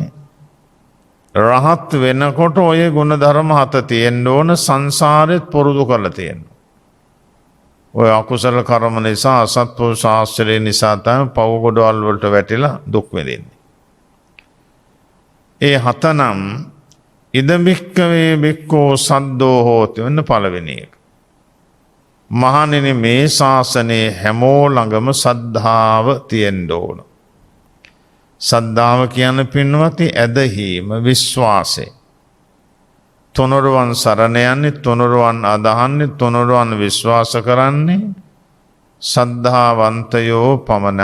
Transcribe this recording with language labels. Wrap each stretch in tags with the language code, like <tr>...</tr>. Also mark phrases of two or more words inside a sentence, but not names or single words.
<si>රහත් වෙනකොට ඔය ගුණ ධර්ම 7 තියෙන්න ඕන. සංසාරෙත් පුරුදු කරලා තියෙන්න. ඔය අකුසල කර්ම නිසා අසත්පුරුෂ ශාස්ත්‍රය නිසා තමයි පව ගොඩවල් වලට වැටිලා දුක් විඳින්නේ. ඒ 7 නම්</si> <pi>ඉද භික්කවේ භික්කෝ සද්දෝ හෝති</pi> <si>වෙන්න පළවෙනි එක. මහණෙනි මේ ශාසනයේ හැමෝ ළඟම සද්ධාව තියෙන්න ඕන. සද්ධාව කියන පින්වත්නි ඇදහිීම විශ්වාසය. තුනුරුවන් සරණ යන්නේ තුනුරුවන් අදහන්නේ තුනුරුවන් විශ්වාස කරන්නේ සද්ධාවන්තයෝ පමණ.</si>